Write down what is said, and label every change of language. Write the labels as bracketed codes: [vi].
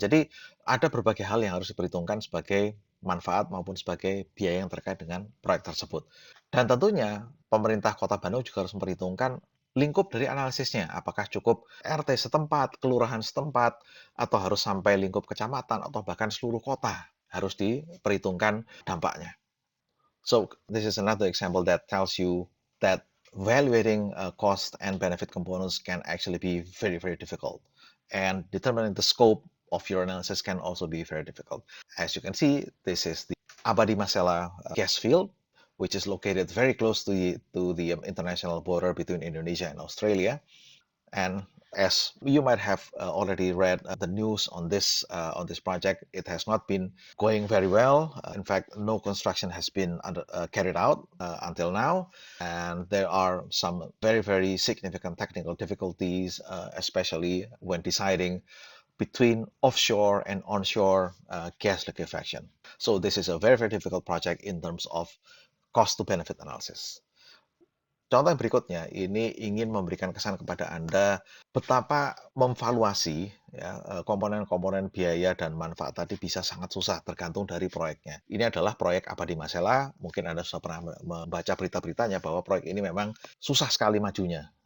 [id] Jadi ada berbagai hal yang harus diperhitungkan sebagai manfaat maupun sebagai biaya yang terkait dengan proyek tersebut. Dan tentunya pemerintah Kota Bandung juga harus memperhitungkan lingkup dari analisisnya. Apakah cukup RT setempat, kelurahan setempat, atau harus sampai lingkup kecamatan, atau bahkan seluruh kota harus diperhitungkan dampaknya. [en] So this is another example that tells you that evaluating cost and benefit components can actually be very, very difficult. And determining the scope of your analysis can also be very difficult. As you can see, this is the Abadi Masela gas field, which is located very close to the international border between Indonesia and Australia. And as you might have already read the news on this project, it has not been going very well. In fact, no construction has been carried out until now, and there are some very, very significant technical difficulties, especially when deciding between offshore and onshore gas liquefaction. So this is a very, very difficult project in terms of cost to benefit analysis. [id] Contoh yang berikutnya, ini ingin memberikan kesan kepada Anda betapa memvaluasi ya, komponen-komponen biaya dan manfaat tadi bisa sangat susah tergantung dari proyeknya. Ini adalah proyek Abadi Masela, mungkin Anda sudah pernah membaca berita-beritanya bahwa proyek ini memang susah sekali majunya.